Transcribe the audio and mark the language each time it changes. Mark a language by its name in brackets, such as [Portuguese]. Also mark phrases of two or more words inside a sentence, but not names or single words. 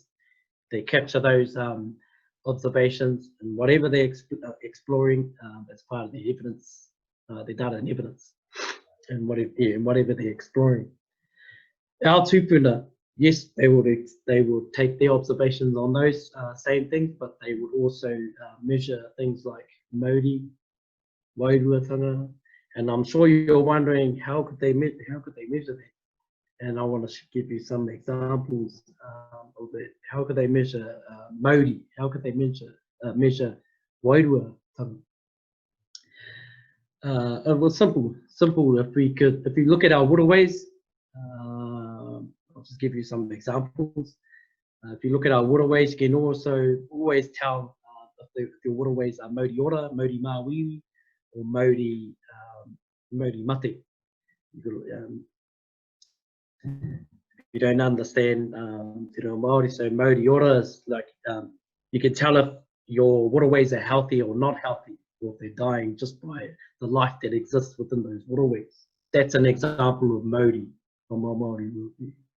[English] They capture those observations, and whatever they're exploring as part of the evidence, the data and evidence, and whatever they're exploring. Our tupuna, yes, they would take their observations on those same things, but they would also measure things like [Māori] mauri, wairuatanga, [English] and I'm sure you're wondering how could they measure that? And I want to give you some examples of it. How could they measure mauri? How could they measure wairuatanga? It was simple. If we look at our waterways, I'll just give you some examples. If you look at our waterways, you can also always tell if your waterways are [Māori] mauri ora, mauri mawiwi, [English] or [Māori] mauri mate. [English] If you don't understand Te Reo Māori, so [Māori] mauri ora [English] is like you can tell if your waterways are healthy or not healthy, or if they're dying just by the life that exists within those waterways. That's an example of mauri from our Māori worldview.